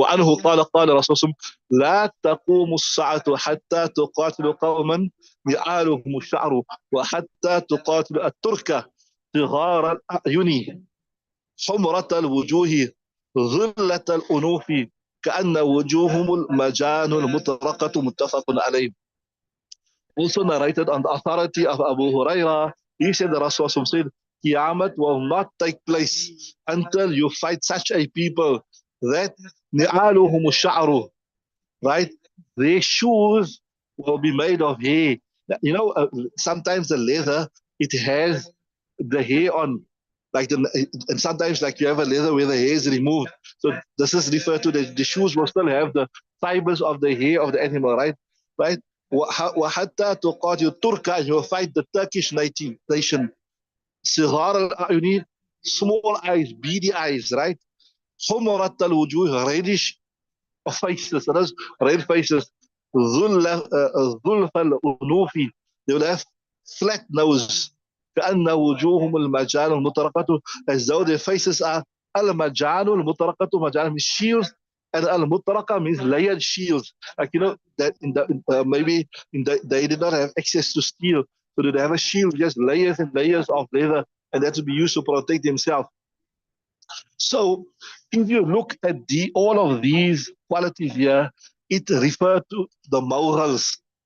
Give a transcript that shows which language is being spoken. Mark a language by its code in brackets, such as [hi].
[ar] وعنه قال رسول الله لا تقوم الساعة حتى تقاتل قوما نعالهم الشعر وحتى تقاتل التركة صغار الأعين حمرة الوجوه ظلة الأنوف كأن وجوههم المجان المطرقة متفق عليه. [en] Also narrated on the authority of Abu Huraira, he said the Rasul said, Qiyamah will not take place until you fight such a people that [ar] ni'aluhum sha'ru, [en] right? Their shoes will be made of hair. You know, sometimes the leather, it has the hair on, and sometimes like you have a leather where the hair is removed. So this is referred to the shoes will still have the fibers of the hair of the animal, right? Right? [ar] وحتى تقاتل الترك, [en] and you will fight the Turkish nation. [ar] صغار الأعين, [en] small eyes, beady eyes, right? [ar] حمرة الوجوه, [en] reddish faces, those red faces. [ar] ظلف الأنوف. [en] They will have flat nose. [ar] كأن وجوههم المجان المطرقة, [en] as though their faces are [ar] المجان المطرقة. [en] مجان means shields, and المطرقة means layered shields. Like, that maybe they did not have access to steel, so they have a shield, just layers and layers of leather, and that to be used to protect themselves. So if you look at all of these qualities here, it refers to the morals.